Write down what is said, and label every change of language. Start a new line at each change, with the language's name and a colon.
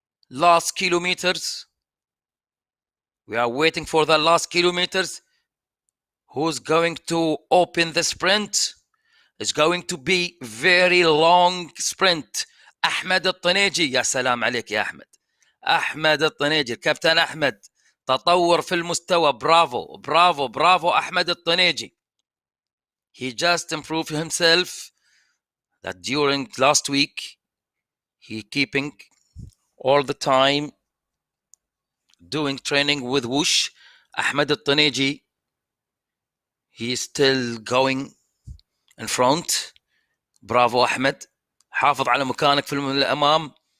English: Last kilometers. We are waiting for the last kilometers. Who's going to open the sprint? It's going to be very long sprint.
Arabic: أحمد الطنيجي. يا سلام عليك يا أحمد. أحمد الطنيجي، الكابتن أحمد، تطور في المستوى. برافو برافو برافو أحمد الطنيجي.
English: He just improved himself. That during last week, he keeping all the time doing training with Whoosh. Ahmed Al-Taneji, he is still going in front.
Arabic: برافو أحمد، حافظ على مكانك في الأمام.